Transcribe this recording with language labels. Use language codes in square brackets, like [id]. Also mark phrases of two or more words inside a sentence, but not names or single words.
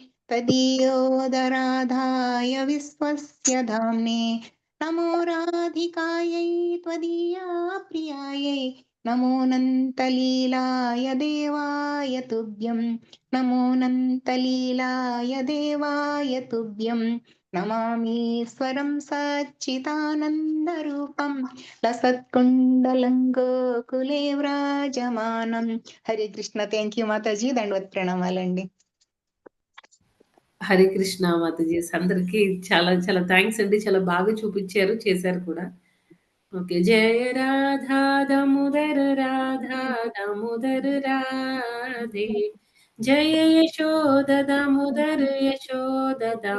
[sa] तदीयोदराधाय विश्वस्य धाम्ने नमो राधिकायै त्वदीया प्रियायै नमोऽनन्तलीलाय देवाय तुभ्यं नमोऽनन्तलीलाय देवाय तुभ्यं नमामीश्वरं सच्चिदानन्दरूपं लसत्कुण्डलं गोकुले व्राजमानं हरे कृष्ण [en] thank you [te] మాతాజీ దండవత్ ప్రణామాలండి హరే కృష్ణ మాతాజీ. అందరికి చాలా చాలా థాంక్స్ అండి. చాలా బాగా చూపించారు, చేశారు కూడా. ఓకే. [sa] జయ రాధా దామోదర రాధా దామోదర రాధే జయ యశోద దామోదర యశోద